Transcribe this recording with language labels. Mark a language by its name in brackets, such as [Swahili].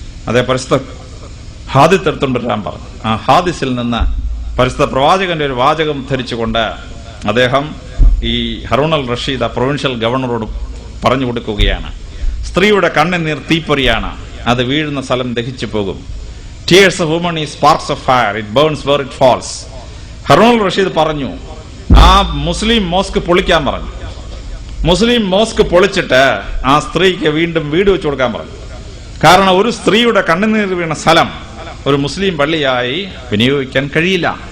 [Malayalam] അതേ പരിസ്ഥ ഹാദിസ് എടുത്തുകൊണ്ടിരാൻ പറഞ്ഞു. ആ ഹാദിസിൽ നിന്ന് പരിസ്ഥ പ്രവാചകന്റെ ഒരു വാചകം ധരിച്ചുകൊണ്ട് അദ്ദേഹം ഈ ഹറൂൺ അൽ റഷീദ് ആ പ്രൊവിൻഷ്യൽ ഗവർണറോട് പറഞ്ഞു കൊടുക്കുകയാണ്, സ്ത്രീയുടെ കണ്ണുനീർ തീപ്പൊരിയാണ്, അത് വീഴുന്ന സ്ഥലം ദഹിച്ചു പോകും. [English] tears of women is sparks of fire, it burns where it falls. [Malayalam] Harun Rasheed പറഞ്ഞു, ആ മുസ്ലിം മോസ്ക് പൊളിക്കാൻ പറഞ്ഞു. മുസ്ലിം മോസ്ക് പൊളിച്ചിട്ട് ആ സ്ത്രീക്ക് വീണ്ടും വീട് വെച്ചു കൊടുക്കാൻ പറഞ്ഞു. കാരണം ഒരു സ്ത്രീയുടെ കണ്ണുനീർ വീണ സ്ഥലം ഒരു മുസ്ലിം പള്ളിയായി വിനിയോഗിക്കാൻ കഴിയില്ല.